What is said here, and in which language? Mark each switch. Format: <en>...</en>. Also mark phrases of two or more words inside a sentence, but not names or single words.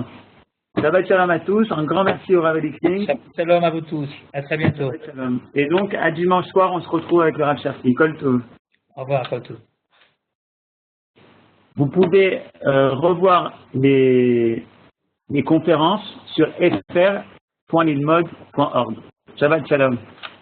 <he>שבת שלום</he> <fr>à tous, un grand merci au Rav Elikling.</fr> <he>שבת שלום</he> <fr>à vous tous, à très bientôt. Et donc à dimanche soir, on se retrouve avec le Rav Cherki.</fr> <he>כל טוב.</he> <fr>Au revoir,</fr> <he>כל טוב.</he> <fr>Vous pouvez revoir les conférences sur fr.lilmod.org.</fr> <he>שבת שלום.</he>